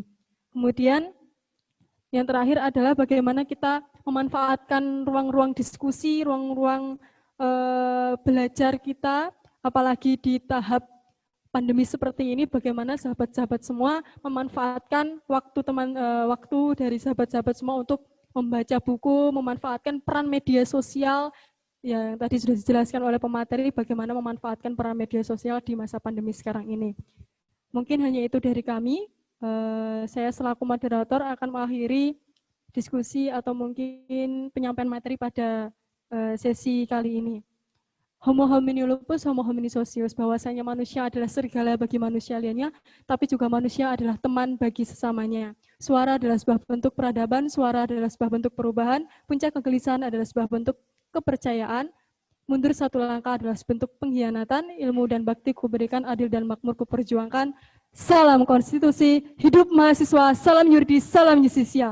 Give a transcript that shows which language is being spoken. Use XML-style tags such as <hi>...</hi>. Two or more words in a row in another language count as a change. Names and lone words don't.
<id>Kemudian yang terakhir adalah bagaimana kita memanfaatkan ruang-ruang diskusi, ruang-ruang belajar kita, apalagi di tahap pandemi seperti ini, bagaimana sahabat-sahabat semua memanfaatkan waktu dari sahabat-sahabat semua untuk membaca buku, memanfaatkan peran media sosial yang tadi sudah dijelaskan oleh pemateri, bagaimana memanfaatkan peran media sosial di masa pandemi sekarang ini. Mungkin hanya itu dari kami. Saya selaku moderator akan mengakhiri diskusi atau mungkin penyampaian materi pada sesi kali ini.</id> <la>Homo homini lupus, homo homini socius,</la> <id>bahwasanya manusia adalah serigala bagi manusia lainnya, tapi juga manusia adalah teman bagi sesamanya. Suara adalah sebuah bentuk peradaban, suara adalah sebuah bentuk perubahan, puncak kegelisahan adalah sebuah bentuk kepercayaan, mundur satu langkah adalah bentuk pengkhianatan, ilmu dan bakti kuberikan, adil dan makmur kuperjuangkan. Salam konstitusi, hidup mahasiswa, salam yurdi, salam justisya.</id>